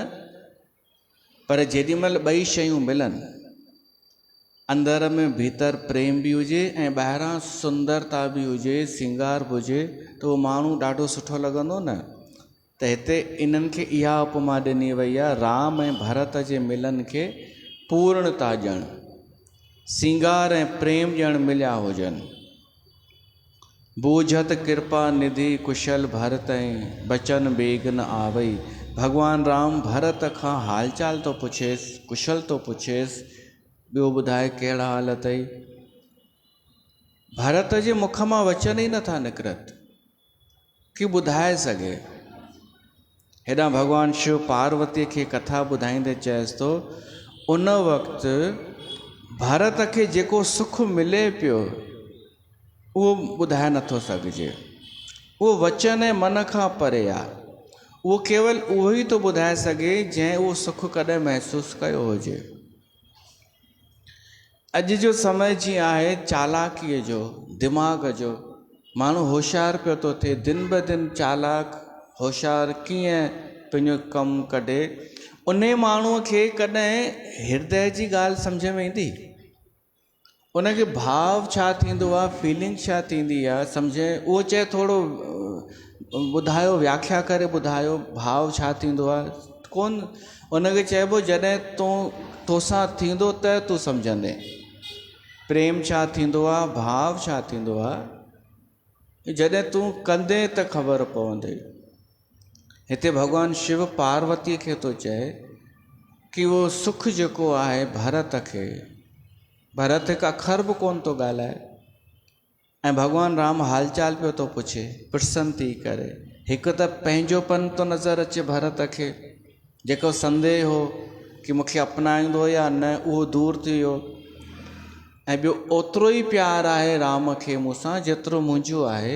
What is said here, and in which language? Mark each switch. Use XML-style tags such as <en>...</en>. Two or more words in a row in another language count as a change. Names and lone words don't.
<sd>पर जेॾीमहिल ॿई शयूं मिलनि, अंदर में भीतर प्रेम बि हुजे ऐं ॿाहिरां सुंदरता बि हुजे, सिंगार बि हुजे, त उहो माण्हू ॾाढो सुठो लॻंदो न। त हिते इन्हनि खे इहा उपमा ॾिनी वई आहे, राम ऐं भरत जे मिलन खे पूर्णता ॼण, सिंगार ऐं प्रेम ॼण मिलिया हुजनि।</sd> <awa>बूझत कृपा निधि कुशल भरत ऐं बचन बेगन आवई।</awa> <sd>भगवान राम भरत खां हालचाल तो पुछेसि, कुशल तो पुछेसि, ॿियो ॿुधाए कहिड़ा हाल अथई। भरत जे मुख मां वचन ई नथा निकिरत कि ॿुधाए सघे। हेॾां भगवान शिव पार्वतीअ खे कथा ॿुधाईंदे चएसि थो, उन वक़्तु भरत खे जेको सुख मिले पियो उहो ॿुधाए नथो सघिजे। उहो वचन ऐं मन खां परे आहे। उहो केवल उहो ई थो ॿुधाए सघे जंहिं उहो सुख कॾहिं महसूसु कयो हुजे। अॼु जो समय जीअं आहे चालाकीअ जो, दिमाग़ जो, माण्हू होशियारु पियो थो थिए, दिन ब दिन चालाक होशियारु कीअं पंहिंजो कमु कढे। उन माण्हूअ खे कॾहिं हृदय जी ॻाल्हि सम्झ में ईंदी? उनखे भाव छा थींदो आहे, फीलिंग छा थींदी आहे सम्झे। उहो चए थोरो ॿुधायो, व्याख्या करे ॿुधायो भाव छा थींदो आहे। कोन, उनखे चइबो जॾहिं तोसां थींदो त तूं सम्झंदे। प्रेम छा थींदो आहे, भाव छा थींदो आहे, जॾहिं तूं कंदे त ख़बर पवंदे। हिते भगवान शिव पार्वती खे तो चए कि वो सुख जेको आहे भरत हिकु अखर बि कोन थो ॻाल्हाए ऐं भगवान राम हालचाल पियो थो पुछे प्रसन्न थी करे। हिकु त पंहिंजोपन थो नज़र अचे भरत खे, जेको संदेह हो कि मूंखे अपनाईंदो या न उहो दूर थी वियो, ऐं ॿियो ओतिरो ई प्यारु आहे राम खे मूंसां जेतिरो मुंहिंजो आहे।</sd>